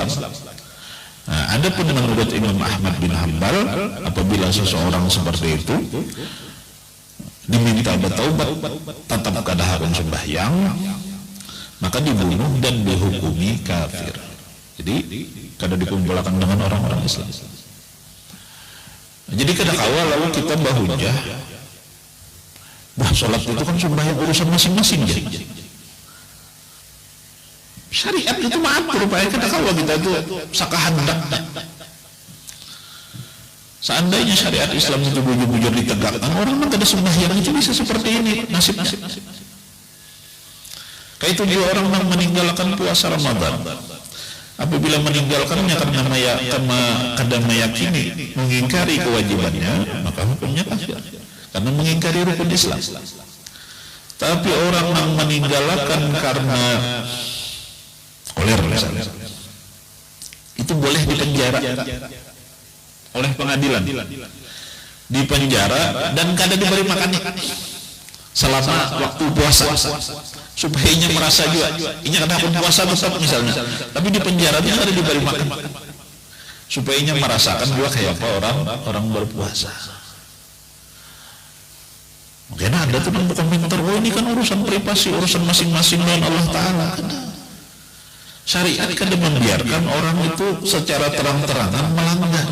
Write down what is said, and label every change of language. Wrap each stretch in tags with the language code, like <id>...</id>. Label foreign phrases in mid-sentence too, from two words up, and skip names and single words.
<bjn>Nah, ada pun menurut Imam Ahmad bin Hanbal, apabila seseorang seperti itu diminta bertaubat, tetap kada harus sembahyang, maka dibunuh dan dihukumi kafir. Jadi kada dikumpulkan dengan orang-orang Islam. Jadi kada kawal lalu kita bahujah, bah sholat itu kan sembahyang urusan masing-masing ya. Syariat itu mengatur supaya kita kawal kita itu sakahandak. Seandainya syariat Islam itu bujur-bujur ditegakkan, orang memang kada sembahyang itu bisa seperti ini nasibnya. Kayak itu juga orang yang meninggalkan puasa Ramadan. Apabila meninggalkannya karena kada meyakini, mengingkari kewajibannya, maka hukumnya kafir karena mengingkari rukun Islam. Tapi orang yang meninggalkan karena koler misalnya, itu boleh dipenjara oleh pengadilan, dipenjara dan kada diberi makan selama waktu puasa, supaya inya merasa juga inya kada pun puasa tetap misalnya, tapi di penjaranya kada diberi makan, supaya inya merasakan juga kayak apa orang berpuasa. Mungkin ada tuh yang berkomentar, oh ini kan urusan privasi, urusan masing-masing dengan Allah Ta'ala. Syariat kada membiarkan orang itu secara terang-terangan melanggar.</bjn>